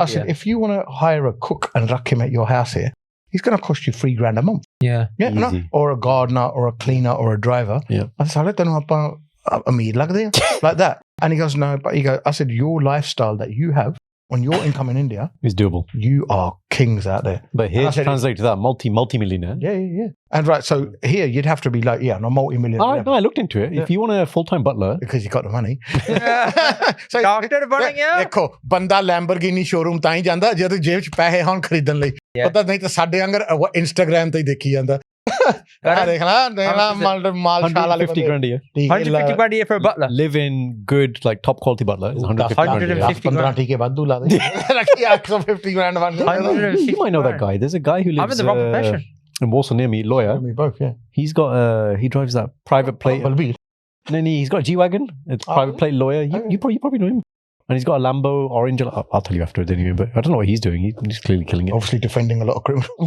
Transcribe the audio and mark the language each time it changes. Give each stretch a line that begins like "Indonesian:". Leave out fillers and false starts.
English: I said, if you want to hire a cook and rack him at your house here, he's going to cost you $3,000 a month. Yeah. No? Or a gardener or a cleaner or a driver. Yeah. I said,
Punjabi: ਤੈਨੂੰ ਆਪਾਂ ਅਮੀਰ ਲੱਗਦੇ ਆ
English: like that. And he goes, no, but I said, your lifestyle that you have on your income in India is doable. You are kings out there. But here, translate to that, multi-millionaire. Yeah. And right, so here you'd have to be like, no, multi-millionaire. No, I looked into it. If you want a full-time butler. Because you got the money. So, Doctor
Punjabi: ਬਣਨ ਗਿਆ ਦੇਖੋ ਬੰਦਾ Lamborghini showroom ਤਾਂ ਹੀ ਜਾਂਦਾ ਜਦੋਂ ਜੇਬ 'ਚ ਪੈਸੇ ਹੋਣ ਖਰੀਦਣ ਲਈ ਪਤਾ ਨਹੀਂ ਤਾਂ ਸਾਡੇ ਅੰਗਰ ਇੰਸਟਾਗ੍ਰਾਮ ਤੇ ਹੀ ਦੇਖੀ ਜਾਂਦਾ ਦੇਖ ਲਾ ਮਾਲ ਸ਼ਾਲ ਵਾਲੇ
English: 150 grand a year. 150 grand a year for a butler. Live in good, like top quality butler. 150 grand.
Punjabi: ਟੀਕੇ ਵਾਧੂ ਲਾ ਦੇ ਰੱਖੀ
English: 150 grand
Punjabi: ਬਣ ਜਾਂਦਾ.
English: You might know that guy. There's a guy who lives I'm in the wrong profession. and also near me, lawyer. Me both, yeah. He's got he drives that private plate. No, he's got a G-Wagon. It's private plate lawyer. You probably know him. And he's got a Lambo orange. I'll tell you afterwards anyway. But I don't know what he's doing. He's clearly killing it. Obviously defending a lot of criminals.